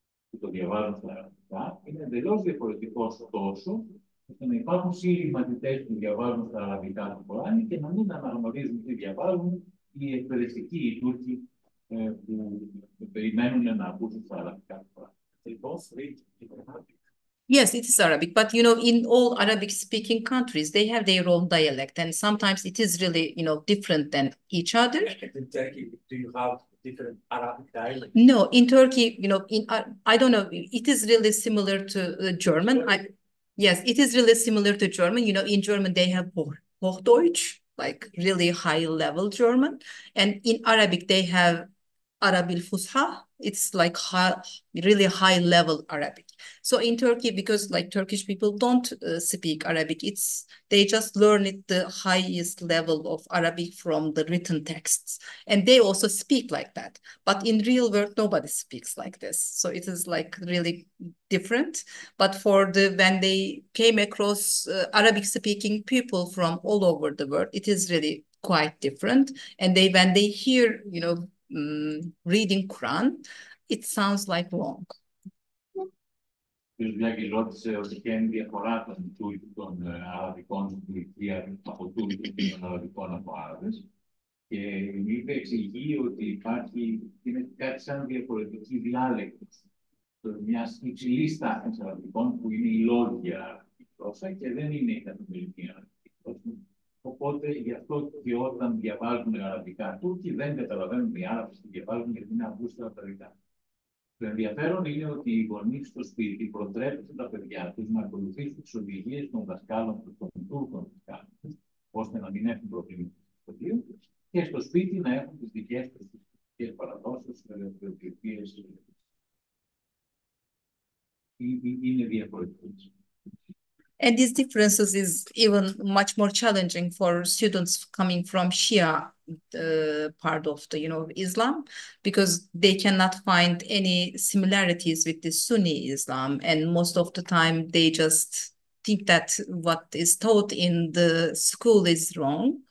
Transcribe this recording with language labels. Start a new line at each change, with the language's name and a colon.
Greek: που το διαβάζουν στα αραβικά είναι εντελώς διαφορετικός, τόσο ώστε να υπάρχουν Σύριοι μαθητές που διαβάζουν στα αραβικά το Κοράνι και να μην αναγνωρίζουν τι διαβάζουν οι εκπαιδευτικοί, οι Τούρκοι που περιμένουν να ακούσουν στα αραβικά το Κοράνι.
English: Yes, it is Arabic, but in all Arabic-speaking countries, they have their own dialect, and sometimes it is really, different than each other. In Turkey, do you have different Arabic dialect? No, in Turkey, I don't know. It is really similar to German. Yes, it is really similar to German. In German they have Hochdeutsch, like really high level German. And in Arabic, they have Arabil Fusha. It's like really high level Arabic. So in Turkey, because like Turkish people don't speak Arabic, they just learn it the highest level of Arabic from the written texts. And they also speak like that. But in real world, nobody speaks like this. So it is like really different. But when they came across Arabic speaking people from all over the world, it is really quite different. And when they hear, reading Quran, it sounds like wrong.
Greek: Δηλαδή, ρώτησε ότι ποια είναι η διαφορά των Αραβικών στην Τουρκία από Τούρκοι και των Αραβικών από Άραβες. Και είπε, εξηγεί ότι είναι κάτι σαν διαφορετική διάλεκτη μια υψηλή τάξη Αραβικών που είναι η λόγια γλώσσα και δεν είναι η καθημερινή Αραβική γλώσσα. Οπότε γι' αυτό και όταν διαβάζουν Αραβικά Τούρκοι δεν καταλαβαίνουν οι Άραβες τι διαβάζουν γιατί είναι αμπούστρα Αραβικά. Το ενδιαφέρον είναι ότι οι γονείς στο σπίτι προτρέπουν τα παιδιά τους να ακολουθήσουν τις οδηγίες των δασκάλων του, των Τούρκων δασκάλων τους, ώστε να μην έχουν προβλήματα στο σχολείο και στο σπίτι να έχουν τις δικές τους τις παραδόσεις, οι οποίες είναι διαφορετικές.
English: And these differences is even much more challenging for students coming from Shia part of the Islam, because they cannot find any similarities with the Sunni Islam, and most of the time they just think that what is taught in the school is wrong,